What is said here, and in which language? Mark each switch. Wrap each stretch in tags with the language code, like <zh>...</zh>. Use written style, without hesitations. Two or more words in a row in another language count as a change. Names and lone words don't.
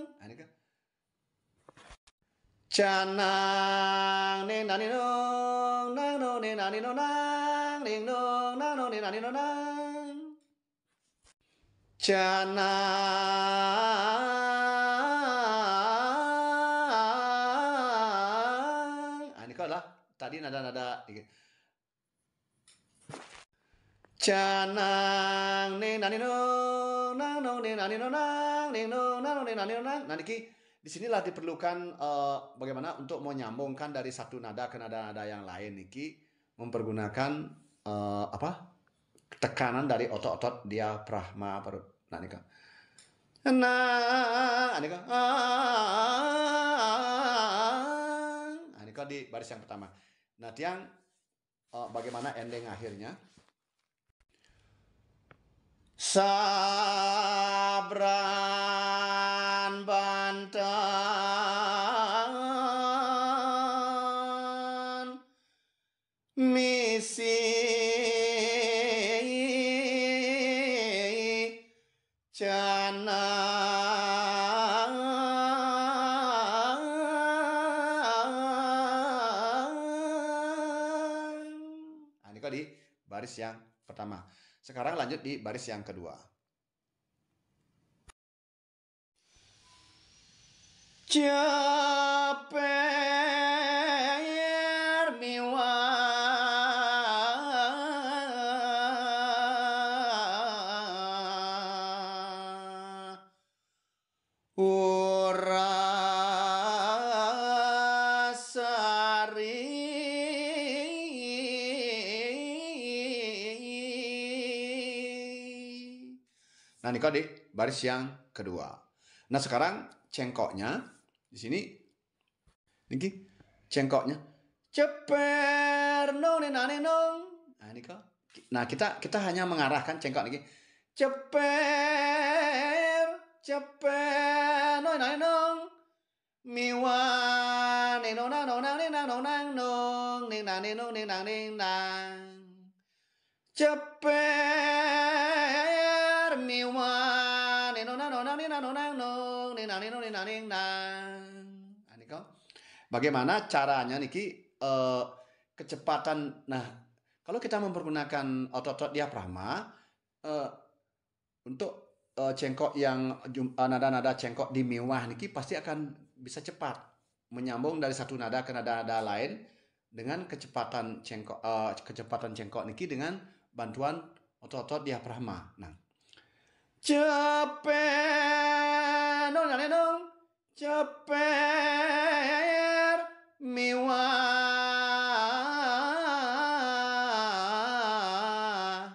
<id>Ini kan canang ning nang ning nong nang nong ning nang ning nong nang ning nong nang nong ning nang ning nong nang. Canang. Ini kok lah tadi nada-nada canang ning nani no nang nong ning nani no nang ning no nang ning nani no nang. Nah niki disinilah diperlukan bagaimana untuk menyambungkan dari satu nada ke nada-nada yang lain niki mempergunakan apa tekanan dari otot-otot diafragma perut. Nah nika nah nika nika di baris yang pertama. Nah tiang bagaimana ending akhirnya</id> <ban>Sabran Banten misi canang.</ban> <id>Nah, ini kok di baris yang pertama. Sekarang lanjut di baris yang kedua.</id> <ban>Ceper miwah urasari.</ban> <id>Nah, ini kok di baris yang kedua. Nah, sekarang cengkoknya di sini. Niki cengkoknya. Ceper nong nane nong. Nah, ini kok. Nah, kita hanya mengarahkan cengkok niki. Ceper, ceper nong nane nong. Miwan ning nong nang nong nang ning nang nong nang nong ning nang ning nong ning nang ning nang. Ceper miwan ning nong nang nong nang ning nang nong nang nong ning nang ning nong ning nang ning nang. Nah, niko. Bagaimana caranya niki kecepatan. Nah, kalau kita mempergunakan otot-otot diafragma untuk cengkok yang nada-nada cengkok di miwah niki pasti akan bisa cepat menyambung dari satu nada ke nada-nada lain dengan kecepatan cengkok niki dengan bantuan otot-otot diafragma. Nah, ceper nong nane nong ceper miwah.</id>